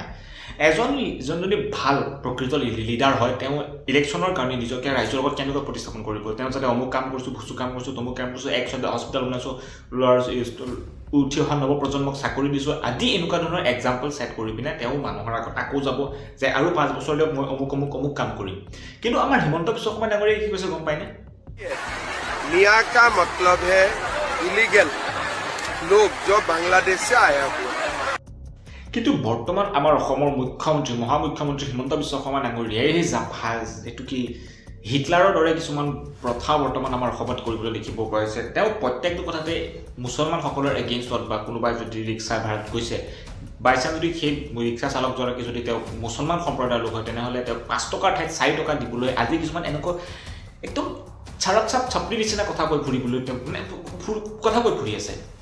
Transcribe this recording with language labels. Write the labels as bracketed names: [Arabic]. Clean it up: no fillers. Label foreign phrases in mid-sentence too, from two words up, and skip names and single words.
[Assamese] যোনজনী ভাল প্ৰকৃত লিডাৰ হয় তেওঁ ইলেকশ্যনৰ কাৰণে নিজকে ৰাইজৰ লগত কেনেকৈ প্ৰতিস্থাপন কৰিব, তেওঁ যাতে অমুক কাম কৰিছোঁ, ভুচু কাম কৰিছোঁ, তমুক কাম কৰিছোঁ, হস্পিটেল বনাইছোঁ, উঠি অহা নৱপ্ৰজন্মক চাকৰি দিছোঁ আদি এনেকুৱা ধৰণৰ [English] example set [Assamese] কৰি পিনে তেওঁ মানুহৰ আগত আকৌ যাব যে আৰু 5 বছৰলৈ মই অমুক কাম কৰিম। কিন্তু আমাৰ হিমন্ত বিশ্ব শৰ্মা ডাঙৰীয়াই কি কৈছে গম পায়নে? [Hindi] मियाँ का मतलब है इलीगल लोग जो बांग्लादेश से आया हुआ। [Assamese] কিন্তু বৰ্তমান আমাৰ অসমৰ মুখ্যমন্ত্ৰী মহামুখ্যমন্ত্ৰী হিমন্ত বিশ্ব শৰ্মা ডাঙৰীয়াই এই জাফাজ এইটো কি হিটলাৰৰ দৰে কিছুমান প্ৰথা বৰ্তমান আমাৰ অসমত কৰিবলৈ দেখিব পোৱা হৈছে। তেওঁ প্ৰত্যেকটো কথাতে মুছলমানসকলৰ এগেইনষ্টত বা কোনোবাই যদি ৰিক্সা ভাড়াত গৈছে, বাইচান্স যদি সেই ৰিক্সা চালকজনকে যদি তেওঁ মুছলমান সম্প্ৰদায়ৰ লোক হয় তেনেহ'লে তেওঁ 5 টকাৰ ঠাইত 4 টকা দিবলৈ আজি কিছুমান এনেকুৱা একদম ছাপৰি নিচিনা কথা কৈ ফুৰিবলৈ তেওঁ কথা কৈ ফুৰি আছে।